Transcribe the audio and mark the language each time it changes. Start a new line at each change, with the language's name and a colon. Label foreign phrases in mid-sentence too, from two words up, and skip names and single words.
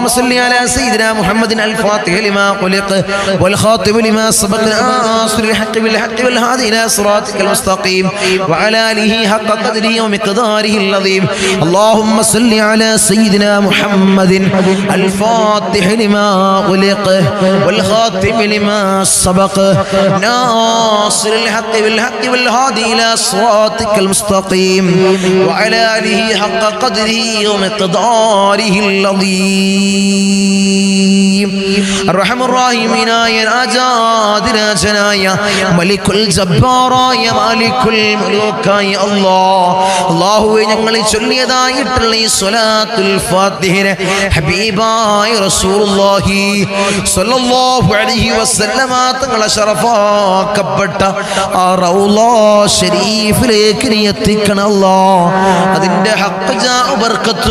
Arabic: صل على سيدنا محمد الفاتح لما خلق والخاتم لما سبق ناصر الحق بالحق والهادي إلى صراطك المستقيم وعلى آله حق قدره ومقداره العظيم اللهم صل على سيدنا محمد الفاتح لما خلق والخاتم لما سبق ناصر الحق بالحق والهادي إلى صراطك المستقيم وعلى آله حق قدره ومقداره العظيم الرحم الراحمين يا
Malayalam: രാജാതിരാജനായ മലിക്കുൽ ജബ്ബാറായ മാലിക്കുൽ മുലൂക്കായ അല്ലാഹുവേ ഞങ്ങൾ ചൊല്ലിയതായിട്ടുള്ള ഈ സ്വലാത്തുൽ ഫാത്തിഹയെ ഹബീബായ
Arabic: رسول الله صلى الله عليه وسلم
Malayalam: തങ്ങളെ ശറഫാക്കപ്പെട്ട ആ റൗള ശരീഫിലേക്ക് നീ എത്തിക്കണം അല്ലാഹ് അതിന്റെ ഹഖ് ബർക്കത്ത്